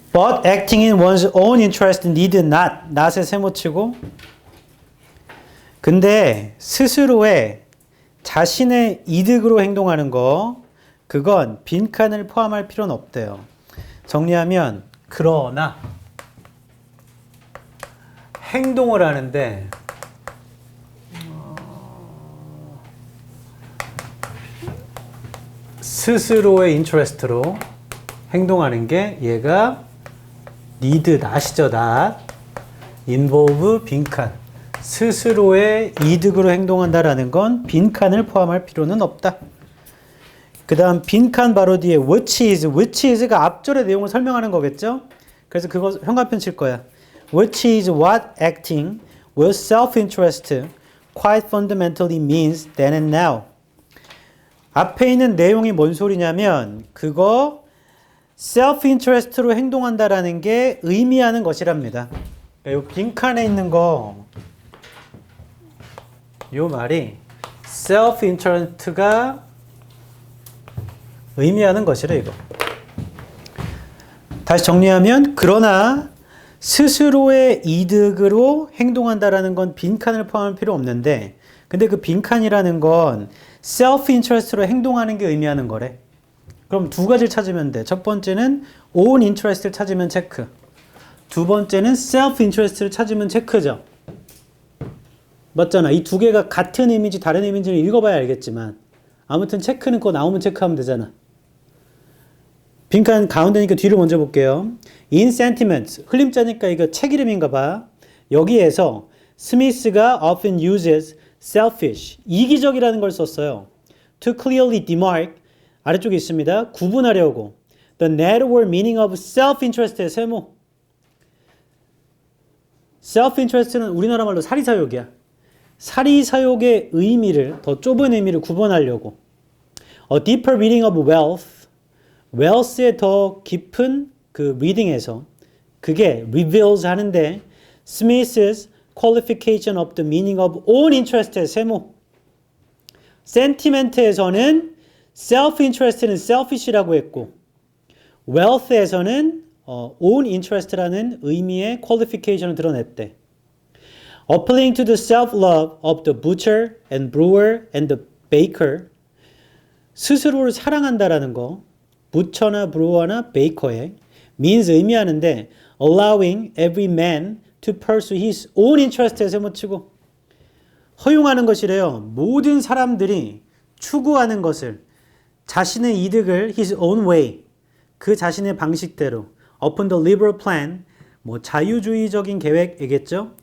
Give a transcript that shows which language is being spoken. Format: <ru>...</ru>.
<en>But acting in one's own interest need not.</en> <ko>not에 세모치고. 근데 스스로의 자신의 이득으로 행동하는 거, 그건 빈칸을 포함할 필요는 없대요. 정리하면, 그러나 행동을 하는데 스스로의 인터레스트로 행동하는 게 얘가 need, not이죠, not.</ko> <en>involve 빈칸.</en> <ko>스스로의 이득으로 행동한다라는 건 빈칸을 포함할 필요는 없다. 그 다음 빈칸 바로 뒤에 which is가 앞절의 내용을 설명하는 거겠죠? 그래서 그거 현관편 칠 거야.</ko> <en>Which is what acting with self-interest quite fundamentally means then and now.</en> <ko>앞에 있는 내용이 뭔 소리냐면 그거 self-interest로 행동한다라는 게 의미하는 것이랍니다. 그러니까 이 빈칸에 있는 거, 이 말이 self-interest가 의미하는 것이래 이거. 다시 정리하면 그러나 스스로의 이득으로 행동한다라는 건 빈칸을 포함할 필요 없는데 근데 그 빈칸이라는 건 self-interest로 행동하는 게 의미하는 거래. 그럼 두 가지를 찾으면 돼. 첫 번째는 own interest를 찾으면 체크. 두 번째는 self-interest를 찾으면 체크죠. 맞잖아. 이 두 개가 같은 의미인지 다른 의미인지를 읽어봐야 알겠지만 아무튼 체크는 그거 나오면 체크하면 되잖아. 빈칸 가운데니까 뒤를 먼저 볼게요.</ko> <en>In sentiments,</en> <ko>흘림자니까 이거 책 이름인가 봐. 여기에서 스미스가</ko> <en>often uses selfish,</en> <ko>이기적이라는 걸 썼어요.</ko> <en>To clearly demark,</en> <ko>아래쪽에 있습니다. 구분하려고.</ko> <en>The narrower meaning of self-interest의 세모.</en> <ko>self-interest는 우리나라 말로 사리사욕이야. 사리사욕의 의미를, 더 좁은 의미를 구분하려고.</ko> <en>A deeper meaning of wealth, wealth의</en> <ko>더 깊은 그</ko> <en>reading에서 그게 reveals 하는데 Smith's qualification of the meaning of own interest의 세모.</en> <ko>sentiment에서는 self-interest는 selfish라고 했고 wealth에서는 own interest라는 의미의 qualification을 드러냈대.</ko> <en>Appealing to the self-love of the butcher and brewer and the baker.</en> <ko>스스로를 사랑한다라는 거, 부처나 브루어나 베이커에 means 의미하는데</ko> <en>allowing every man to pursue his own interest</en> <ko>에 세모치고 허용하는 것이래요. 모든 사람들이 추구하는 것을 자신의 이득을</ko> <en>his own way</en> <ko>그 자신의 방식대로</ko> <en>upon the liberal plan</en> <ko>뭐 자유주의적인 계획이겠죠.</ko>